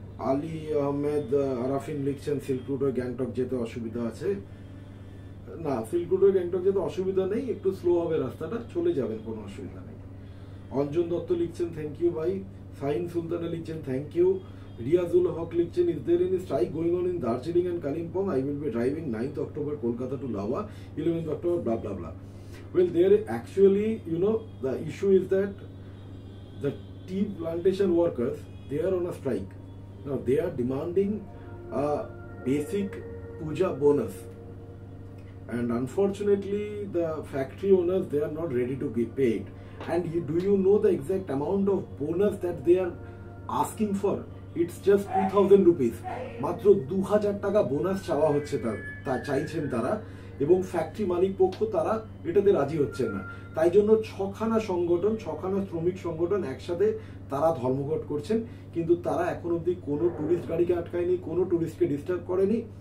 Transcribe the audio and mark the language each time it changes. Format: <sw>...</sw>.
<bn>আলী আহমেদ আরাফিন লিখছেন silk route হয়ে গ্যাংটক যেতে অসুবিধা আছে। না, সিল্ক রুট হয়ে গ্যাংটক যেতে অসুবিধা নেই, একটু স্লো হবে রাস্তাটা, চলে যাবেন, কোনো অসুবিধা নেই। অঞ্জন দত্ত লিখছেন থ্যাংক ইউ ভাই। সাইন সুলতানা লিখছেন থ্যাংক ইউ।</bn> <en>রিয়াজুল হক লিখছেন is there any strike going on in Darjeeling and Kalimpong? I will be driving 9th October Kolkata to Lawa, 11th October blah blah blah. Well, there actually, you know, the issue is that the tea plantation workers, they are on a strike. Now they are demanding a basic puja bonus, and unfortunately the factory owners, they are not ready to be paid. And do you know the exact amount of bonus that they are asking for? It's just 2000 rupees.</en> <bn>মাত্র 2000 টাকা bonus চাওয়া হচ্ছে, তা চাইছেন তারা, এবং factory মালিক পক্ষ তারা এটাতে রাজি হচ্ছেন না। তাই জন্য ছখানা শ্রমিক সংগঠন একসাথে তারা ধর্মঘট করছেন, কিন্তু তারা এখন অবধি কোনো টুরিস্ট গাড়িকে আটকায়নি, কোনো টুরিস্টকে ডিস্টার্ব করেনি।</bn>